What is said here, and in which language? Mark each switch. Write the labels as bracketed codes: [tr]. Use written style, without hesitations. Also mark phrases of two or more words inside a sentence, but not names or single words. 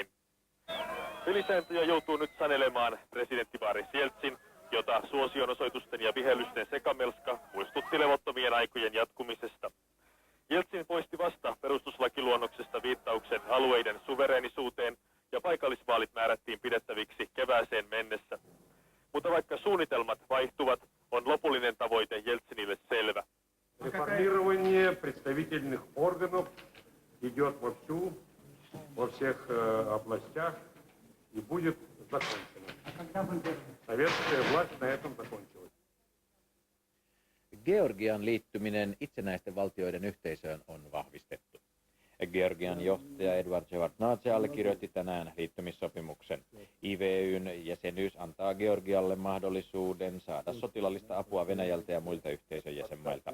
[fi] Pelisääntöjä joutuu nyt sanelemaan presidentti Boris Jeltsin, jota suosionosoitusten ja vihellysten sekamelska muistutti levottomien aikojen jatkumisesta. Jeltsin poisti vasta perustuslakiluonnoksesta viittauksen alueiden suvereenisuuteen ja paikallisvaalit määrättiin pidettäviksi kevääseen mennessä. Mutta vaikka suunnitelmat vaihtuvat, on lopullinen tavoite Jeltsinille selvä. [ru] Реформирование представительных органов идет вовсю, во всех областях и будет закончено. Советская власть на этом закончилась. [fi] Georgian liittyminen itsenäisten valtioiden yhteisöön on vahvistettu. Georgian johtaja Eduard Shevardnadze allekirjoitti tänään liittymissopimuksen. IVY:n jäsenyys antaa Georgialle mahdollisuuden saada sotilaallista apua Venäjältä ja muilta yhteisön jäsenmailta.